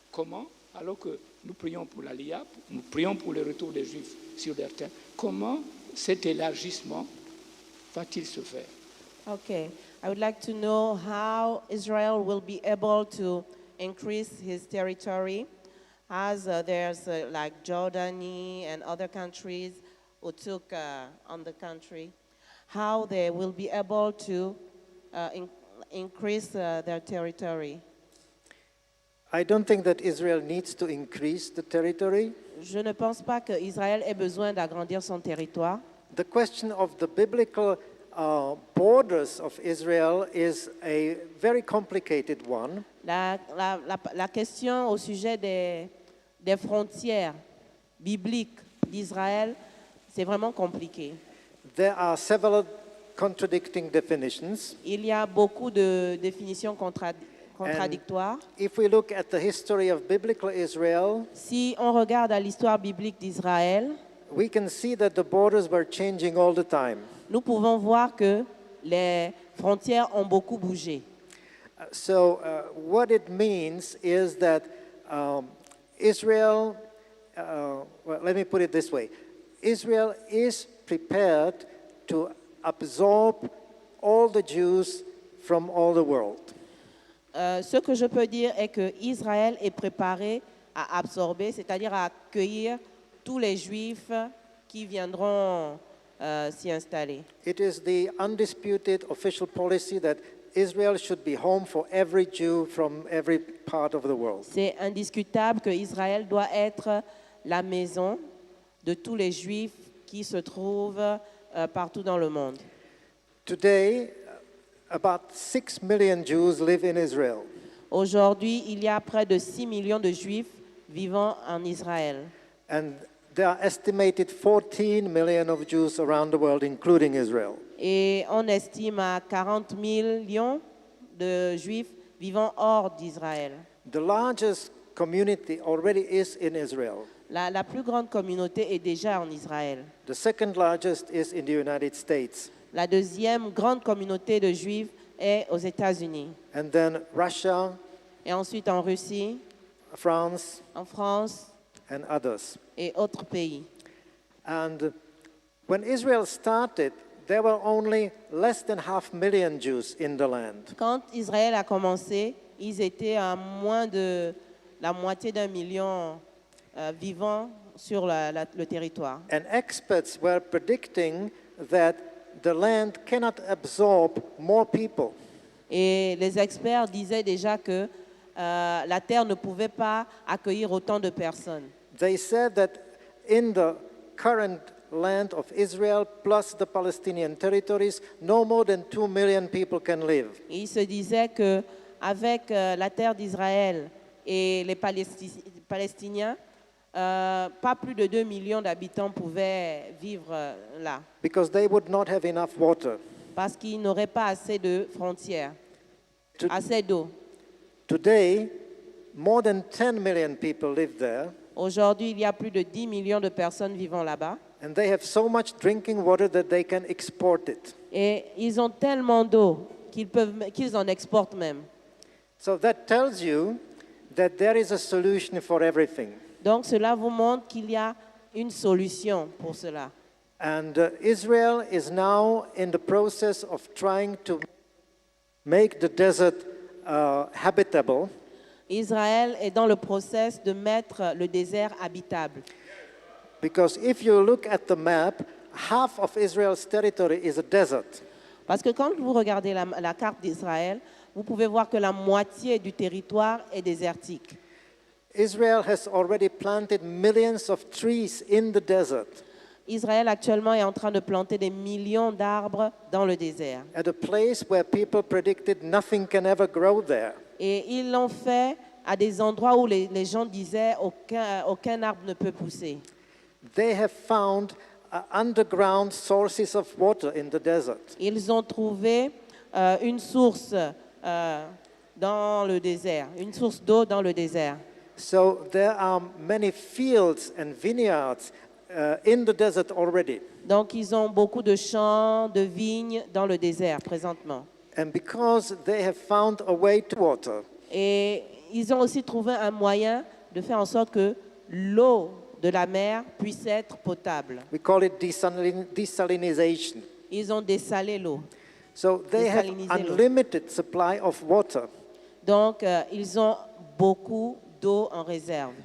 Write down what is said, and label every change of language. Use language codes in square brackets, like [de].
[fr] Comment, alors que nous prions pour l'Aliyah, nous prions pour le retour des Juifs sur leur terre, comment cet élargissement va-t-il se faire? [en] Okay, I would like to know how Israel will be able to increase his territory as there's like Jordani and other countries who took on the country, how they will be able to increase their territory. I don't think that Israel needs to increase the territory. [fr] Je ne pense pas que Israël ait besoin d'agrandir son territoire. [en] The question of the biblical borders of Israel is a very complicated one. [fr] La question au sujet des frontières bibliques d'Israël, c'est vraiment compliqué. [en] There are several contradicting definitions. [fr] Il y a beaucoup de définitions contradictoires. [en] If we look at the history of biblical Israel, [fr] Si on regarde à l'histoire biblique d'Israël, [en] we can see that the borders were changing all the time. [fr] nous pouvons voir que les frontières ont beaucoup bougé. [en] So what it means is that Israel, well, let me put it this way. Israel is prepared to absorb all the Jews from all the world. [fr] Ce que je peux dire est que Israël est préparé à absorber, c'est-à-dire à accueillir tous les Juifs qui viendront s'y installer. [en] It is the undisputed official policy that Israel should be home for every Jew from every part of the world. [fr] C'est indiscutable que Israël doit être la maison de tous les Juifs qui se trouvent partout dans le monde. [en] Today, about 6 million Jews live in Israel. [fr] Aujourd'hui, il y a près de 6 millions de Juifs vivant en Israël. [en] And there are estimated 14 million of Jews around the world, including Israel. [fr] Et on estime à 40 millions de Juifs vivant hors d'Israël. [en] The largest community already is in Israel. [fr] La plus grande communauté est déjà en Israël. [en] The second largest is in the United States. [fr] La deuxième grande communauté de Juifs est aux États-Unis. [en] And then Russia, [fr] Et ensuite en Russie, [en] France, [fr] en France [en] and others. [fr] et autres pays. [en] And when Israel started, there were only less than 500,000 Jews in the land. [fr] Quand Israël a commencé, ils étaient à moins de la moitié d'un million vivant sur le territoire. [en] And experts were predicting that the land cannot absorb more people. [fr] Et les experts disaient déjà que la terre ne pouvait pas accueillir autant de personnes. [en] They said that in the current land of Israel plus the Palestinian territories, no more than 2 million people can live. [fr] Et il se disait qu'avec la terre d'Israël et les Palestiniens, pas plus de 2 millions d'habitants pouvaient vivre là, [en] Because they would not have enough water. [fr] parce qu'ils n'auraient pas assez de frontières, [en] To- [fr] assez d'eau. [en] Today, more than 10 million people live there, [fr] Aujourd'hui, il y a plus de 10 millions de personnes vivant là-bas. [en] and they have so much drinking water that they can export it. [fr] Et ils ont tellement d'eau qu'ils en exportent même. [en] So that tells you that there is a solution for everything. [fr] Donc cela vous montre qu'il y a une solution pour cela. [en] And Israel is now in the process of trying to make the desert habitable. [fr] Israël est dans le process de mettre le désert habitable. [en] Because if you look at the map, half of Israel's territory is a desert. [fr] Parce que quand vous regardez la carte d'Israël, vous pouvez voir que la moitié du territoire est désertique. [en] Israel has already planted millions of trees in the desert [fr] Israël actuellement est en train de planter des millions d'arbres dans le désert. [en] at a place where people predicted nothing can ever grow there. [fr] Et ils l'ont fait à des endroits où les gens disaient aucun arbre ne peut pousser. [en] They have found underground sources of water in the desert. [fr] Ils ont trouvé une source dans le désert, une source d'eau dans le désert. [en] So there are many fields and vineyards in the desert already. [fr] Donc ils ont beaucoup de champs, de vignes dans le désert présentement. [en] And because they have found a way to water, [fr] Et ils ont aussi trouvé un moyen de faire en sorte que l'eau de la mer puisse être potable. [en] we call it desalinization. [fr] Ils ont dessalé l'eau. [en] So they have [fr] Desaliniser l'eau. [en] unlimited supply of water. [fr] Donc ils ont beaucoup d'eau en réserve.